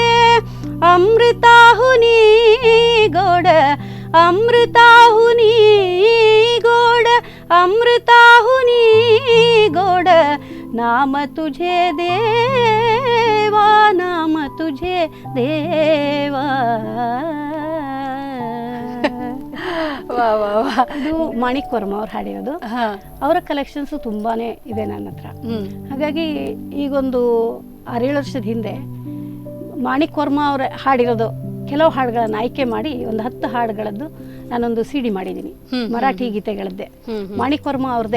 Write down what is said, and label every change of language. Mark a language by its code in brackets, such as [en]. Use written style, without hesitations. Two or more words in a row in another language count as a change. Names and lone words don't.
[mr] अमृताहुनी गोड, अमृताहुनी गोड, अमृताहुनी गोड नाम तुझे देवा, नाम तुझे देवा. [kn] ಇದು ಮಾಣಿಕ್ ವರ್ಮ ಅವ್ರು ಹಾಡಿರೋದು. ಅವರ ಕಲೆಕ್ಷನ್ಸ್ ತುಂಬಾನೇ ಇದೆ ನನ್ನ ಹತ್ರ. ಹಾಗಾಗಿ ಈಗೊಂದು 6-7 ವರ್ಷದ ಹಿಂದೆ ಮಾಣಿಕ್ ವರ್ಮ ಅವ್ರ ಹಾಡಿರೋದು ಕೆಲವು ಹಾಡುಗಳನ್ನು ಆಯ್ಕೆ ಮಾಡಿ ಒಂದು 10 ಹಾಡುಗಳದ್ದು ನಾನೊಂದು CD ಮಾಡಿದ್ದೀನಿ, ಮರಾಠಿ ಗೀತೆಗಳದ್ದೇ, ಮಾಣಿಕ್ ವರ್ಮ ಅವ್ರದ್ದೇ.